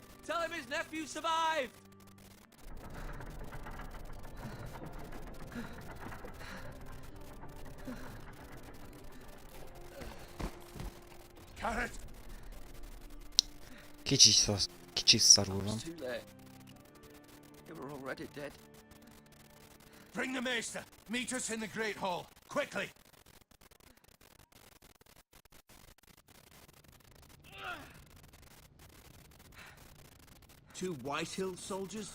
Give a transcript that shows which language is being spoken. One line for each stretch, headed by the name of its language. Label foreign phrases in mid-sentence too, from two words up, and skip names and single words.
English: Tell him his nephew survived! Garrett!
Hungarian: Kicsit szarul van.
English: It's too late. They were already dead. Bring the maester. Meet us in the Great Hall. Quickly! Two Whitehill soldiers?